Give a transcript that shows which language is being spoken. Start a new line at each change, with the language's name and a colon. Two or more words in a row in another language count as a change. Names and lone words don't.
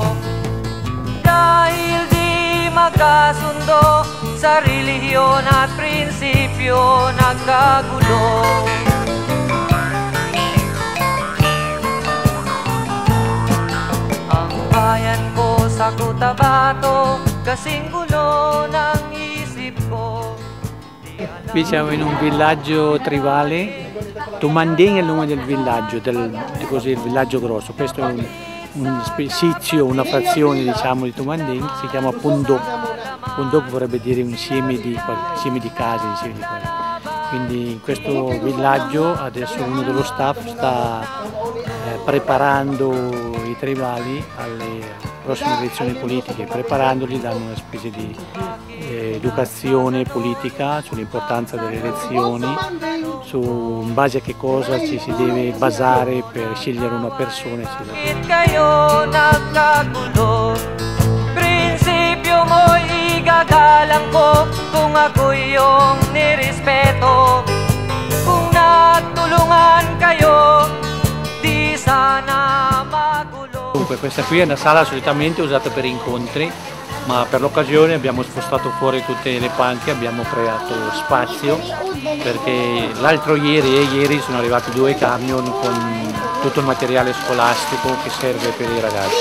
Filipino: Dahil di magkasundo sa relihiyon at prinsipyo, nagkagulo. Ang bayan ko sa Cotabato, kasing gulo ng isip ko.
Italian: Qui siamo in un villaggio tribale, Tumanding è il nome del villaggio, il villaggio grosso. Questo è un sitio, una frazione diciamo di Tumanding, si chiama Pundok. Pundok vorrebbe dire un insieme di case, insieme di quelle. Quindi in questo villaggio adesso uno dello staff sta preparando i tribali alle prossime elezioni politiche, preparandoli, dando una specie di educazione politica sull'importanza delle elezioni, in base a che cosa ci si deve basare per scegliere una persona, eccetera.
Filipino: Kayo nagkagulo, prinsipyo mo igagalang ko kung ako yung nirespeto. Kung nagtulungan kayo, di sana magulo.
Italian: Dunque, questa qui è una sala solitamente usata per incontri, ma per l'occasione abbiamo spostato fuori tutte le panche, abbiamo creato spazio perché l'altro ieri e ieri sono arrivati 2 camion con tutto il materiale scolastico che serve per i ragazzi.